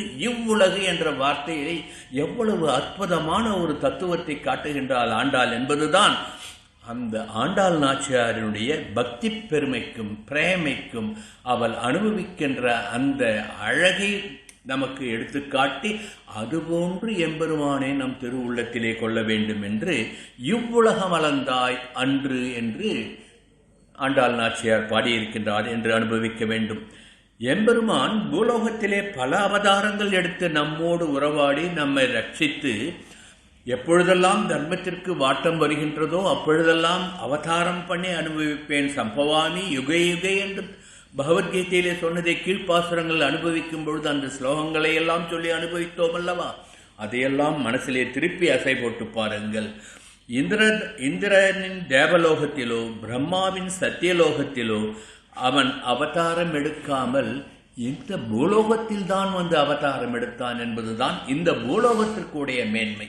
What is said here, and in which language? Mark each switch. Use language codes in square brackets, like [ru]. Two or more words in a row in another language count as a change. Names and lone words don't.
[ta] இவ்வுலகு என்ற வார்த்தையை எவ்வளவு அற்புதமான ஒரு தத்துவத்தை காட்டுகின்றாள் ஆண்டாள் என்பதுதான் அந்த ஆண்டாள் நாச்சியாரினுடைய பக்தி பெருமைக்கும் பிரேமைக்கும் அவள் அனுபவிக்கின்ற அந்த அழகை நமக்கு எடுத்துக்காட்டி, அதுபோன்று எம்பெருமானை நம் திருவுள்ளத்திலே கொள்ள வேண்டும் என்று இவ்வுலகம் அளந்தாய் அன்று என்று ஆண்டாள் நாச்சியார் பாடியிருக்கின்றார் என்று அனுபவிக்க வேண்டும். எம்பெருமான் பூலோகத்திலே பல அவதாரங்கள் எடுத்து நம்மோடு உறவாடி நம்மை ரட்சித்து, எப்பொழுதெல்லாம் தர்மத்திற்கு வாட்டம் வருகின்றதோ அப்பொழுதெல்லாம் அவதாரம் பண்ணி அனுபவிப்பேன் [sa] सम्भवामि युगे युगे [ta] என்று பகவத்கீதையிலே சொன்னதை கீழ்ப்பாசுரங்கள் அனுபவிக்கும் பொழுது அந்த ஸ்லோகங்களை எல்லாம் சொல்லி அனுபவித்தோம் அல்லவா? அதையெல்லாம் மனசிலே திருப்பி அசை போட்டு பாருங்கள். இந்திரனின் தேவலோகத்திலோ பிரம்மாவின் சத்தியலோகத்திலோ அவன் அவதாரம் எடுக்காமல் இந்த பூலோகத்தில் தான் வந்து அவதாரம் எடுத்தான் என்பதுதான் இந்த பூலோகத்திற்குடைய மேன்மை.